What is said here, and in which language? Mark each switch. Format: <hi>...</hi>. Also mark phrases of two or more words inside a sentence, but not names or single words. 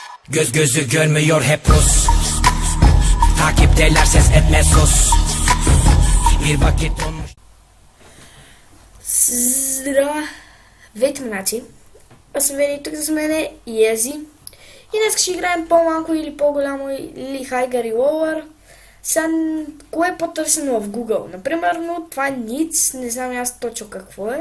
<tr>Göz gözü görmüyor hep Rus. Takipteler ses etme sus. Bir vakit olmuş.</tr> <bg>Здравейте, млячи! Аз съм Вени, тук с мене и Ези. И днес ще играем по-малко или по-голямо или Хайгър и Лоуър. Сега, кое е по-търсено в Google? Например, но това е Ниц, не знам аз точно какво е.</bg>